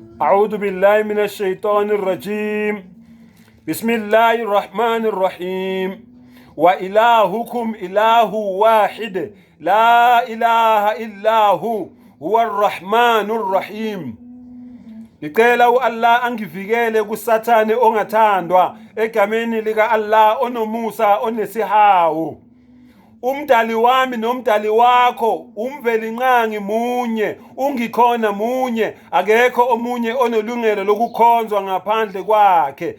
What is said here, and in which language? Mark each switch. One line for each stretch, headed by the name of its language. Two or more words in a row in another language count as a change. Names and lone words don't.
Arabic: أعوذ بالله من الشيطان الرجيم. بسم الله الرحمن الرحيم. وإلهكم إله واحد لا إله إلا هو الرحمن الرحيم.
Zulu: Ngicela Allah angivikele kusathane ongathandwa egameni lika Allah onomusa onesihawu. Umdali wami nomdali wakho umvelinqangi munye, ungikhona munye, akekho omunye onolungelo lokukhonzwa ngaphandle kwakhe.